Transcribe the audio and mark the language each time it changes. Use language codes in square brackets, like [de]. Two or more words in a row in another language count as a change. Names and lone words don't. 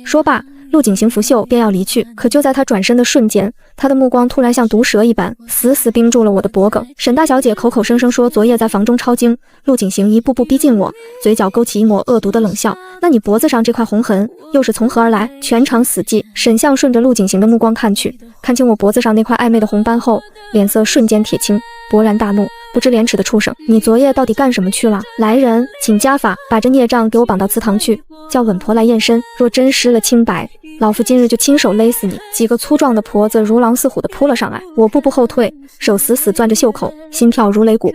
[zh] 說罷，陸景行拂袖便要離去，可就在他轉身的瞬間，他的目光突然像毒蛇一般，死死盯住了我的脖颈。沈大小姐口口聲聲說昨夜在房中抄經，陸景行一步步逼近我，嘴角勾起一抹惡毒的冷笑。那你脖子上這塊紅痕又是從何而來？全場死寂。沈相順着陸景行的目光看去，看清我脖子上那塊曖昧的紅斑後，臉色瞬間鐵青，勃然大怒。不知廉恥的畜生，你昨夜到底幹什麼去了？來人，請家法，把這孽障給我綁到祠堂去，叫穩婆來驗身。若真失了清白，老夫今日就親手勒死你！幾個粗壯的婆子如狼似虎地撲了上來，我步步後退，手死死攥着袖口，心跳如擂鼓。